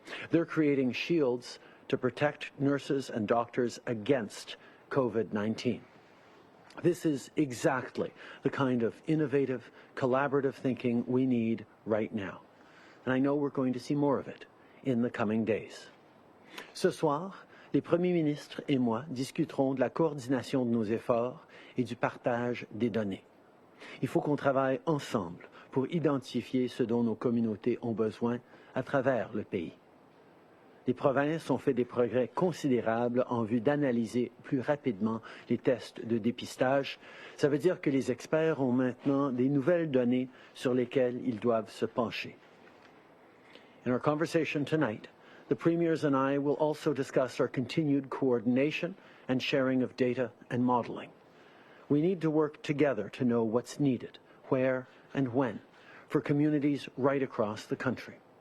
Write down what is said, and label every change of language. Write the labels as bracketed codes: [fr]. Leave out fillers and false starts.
[en] They're creating shields to protect nurses and doctors against COVID-19. This is exactly the kind of innovative, collaborative thinking we need right now. And I know we're going to see more of it in the coming days. [fr] Ce soir, les premiers ministres et moi discuterons de la coordination de nos efforts et du partage des données. Il faut qu'on travaille ensemble pour identifier ce dont nos communautés ont besoin à travers le pays. Les provinces ont fait des progrès considérables en vue d'analyser plus rapidement les tests de dépistage. Ça veut dire que les experts ont maintenant des nouvelles données sur lesquelles ils doivent se pencher. [en] In our conversation tonight, the premiers and I will also discuss our continued coordination and sharing of data and modeling. We need to work together to know what's needed, where and when, for communities right across the country.